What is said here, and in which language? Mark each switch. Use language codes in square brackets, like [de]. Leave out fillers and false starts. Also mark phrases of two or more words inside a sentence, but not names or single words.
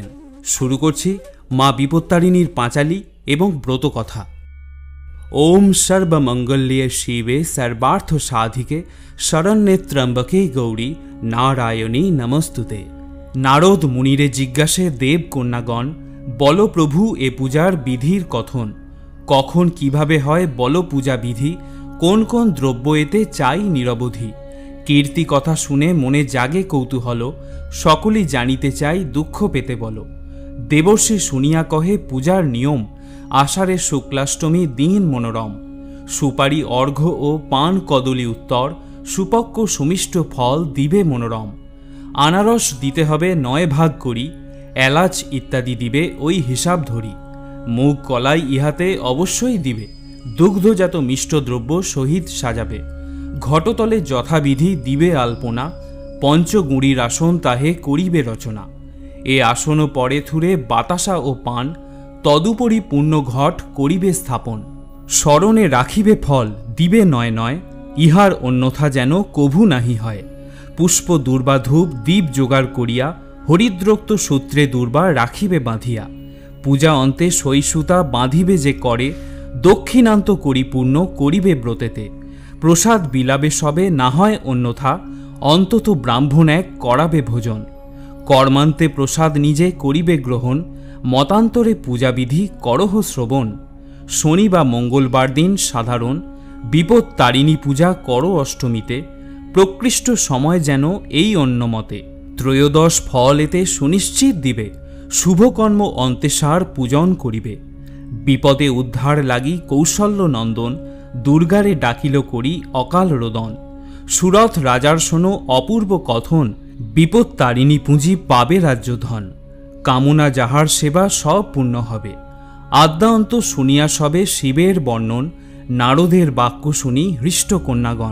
[bn] শুরু করছি মা বিপত্তারিণীর পাঁচালী এবং ব্রতকথা। [sa] ओम सर्वमंगल्ये शिवे सर्वार्थ साधिके शरण्ये त्र्यंबके गौरी नारायणी नमस्तुते। [bn] নারদ মুনিরে জিজ্ঞাসে দেব কন্যাগণ বলো প্রভু এ পূজার বিধির কথন। কখন কিভাবে হয় বলো পূজা বিধি, কোন কোন দ্রব্য এতে চাই নিরবধি। কীর্তি কথা শুনে মনে জাগে কৌতূহল, সকলেই জানিতে চাই দুঃখ পেতে বলো। দেবর্ষি শুনিয়া কহে পূজার নিয়ম, আষাঢ়ে শুক্লাষ্টমী দিন মনোরম। সুপারি অর্ঘ ও পান কদলী উত্তর, সুপক্ব সুমিষ্ট ফল দিবে মনোরম। আনারস দিতে হবে 9 ভাগ করি, এলাচ ইত্যাদি দিবে ওই হিসাব ধরি। মুগ কলাই ইহাতে অবশ্যই দিবে, দুগ্ধজাত মিষ্ট দ্রব্য সহিত সাজাবে। ঘটতলে যথাবিধি দিবে আলপনা, পঞ্চগুঁড়ির আসন তাহে করিবে রচনা। এ আসন পরে থুয়ে বাতাসা ও পান, তদুপরি পূর্ণ ঘট করিবে স্থাপন। স্মরণে রাখিবে ফল দিবে নয় নয়, ইহার অন্যথা যেন কভু নাহি হয়। পুষ্প দূর্বা ধূপ দীপ জোগাড় করিয়া, হরিদ্রোক্ত সূত্রে দূর্বা রাখিবে বাঁধিয়া। পূজা অন্তে সহিষ্ণুতা বাঁধিবে যে করে, দক্ষিণান্ত করিপূর্ণ করিবে ব্রতেতে। প্রসাদ বিলাবে সবে না হয় অন্যথা, অন্তত ব্রাহ্মণ এক করাবে ভোজন। কর্মান্তে প্রসাদ নিজে করিবে গ্রহণ, মতান্তরে পূজা বিধি করহ শ্রবণ। শনি বা মঙ্গলবার দিন সাধারণ, বিপত্তারিণী পূজা করো অষ্টমীতে। প্রকৃষ্ট সময় যেন এই অন্নমতে, ত্রয়োদশ ফল এতে সুনিশ্চিত দিবে। শুভকর্ম অন্তেসার পূজন করিবে। বিপদে উদ্ধার লাগি কৌশল্য নন্দন, দুর্গারে ডাকিল করি অকাল রোদন। সুরথ রাজার শোনো অপূর্ব কথন, বিপত্তারিণী পূজি পাবে রাজ্য ধন। কামনা যাহার সেবা সব পূর্ণ হবে। আদ্যান্ত শুনিয়া সবে শিবের বর্ণন, নারদের বাক্য শুনি হৃষ্ট কন্যাগণ।